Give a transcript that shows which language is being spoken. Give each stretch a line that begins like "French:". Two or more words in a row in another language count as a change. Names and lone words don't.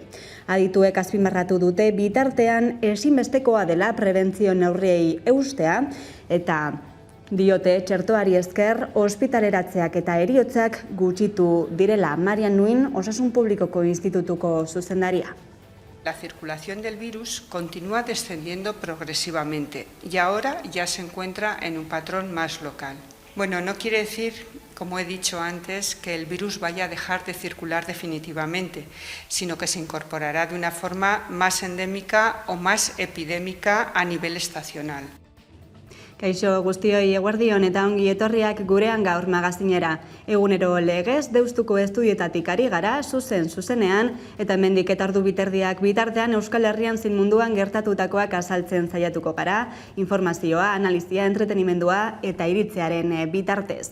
Basque: Adituek azpimarratu dute bitartean ezinbestekoa dela prebentzio neurriei eustea eta diote txertoari esker ospitaleratzeak eta heriotzak gutxitu direla. Marian Nuin, Osasun Publikoko Institutuko zuzendaria.
Spanish: La circulación del virus continúa descendiendo progresivamente y ahora ya se encuentra en un patrón más local. Bueno, no quiere decir, como he dicho antes, que el virus vaya a dejar de circular definitivamente, sino que se incorporará de una forma más endémica o más epidémica a nivel estacional.
Basque: Kaixo guztioi eguerdion eta ongi etorriak gurean gaur magazinera. Egunero legez deustuko estudietatik ari gara zuzenean eta hemendik eta ordu biterdiak bitartean Euskal Herrian zein munduan gertatutakoak azaltzen saiatuko gara, informazioa, analizia, entretenimendua eta iritzearen bitartez.